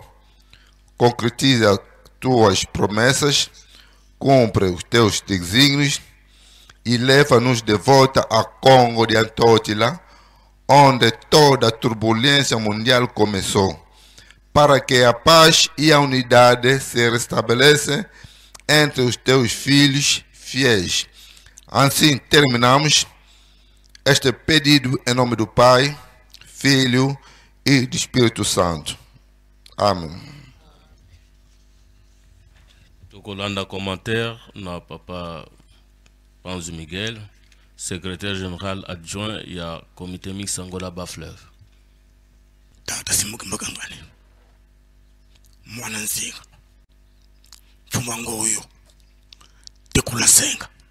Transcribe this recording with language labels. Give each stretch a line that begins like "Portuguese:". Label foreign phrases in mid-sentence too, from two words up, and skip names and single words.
Portuguese: Concretiza tuas promessas, cumpre os teus desígnios e leva-nos de volta a Congo de Antótila, onde toda a turbulência mundial começou, para que a paz e a unidade se restabeleçam entre os teus filhos fiéis. Assim terminamos este pedido em nome do Pai, Filho e do Espírito Santo. Amém.
Lingala: Tokolanda commentaire na Papa Panzo Miguel,
French: secrétaire général adjoint
Lingala: ya
French: comité mixte
Lingala: Angola Bas-Fleuve.
Kongo: Tata Simukimagangani mwana nzinga fumangoyo tekula senga